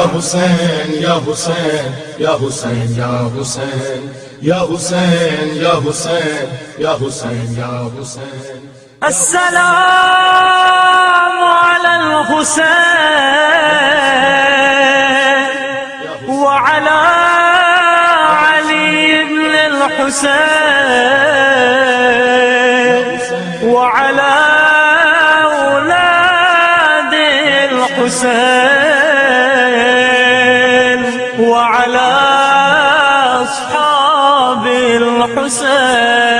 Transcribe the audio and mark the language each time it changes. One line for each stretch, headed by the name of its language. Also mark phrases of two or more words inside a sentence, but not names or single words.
Arabic: حسين يا حسين يا حسين يا حسين يا حسين يا حسين يا حسين يا حسين. السلام على الحسين وعلى علي بن الحسين وعلى أولاد الحسين وعلى أصحاب الحسين व अला औलाद अल हुसैन व अला अस्हाब अल हुसैन।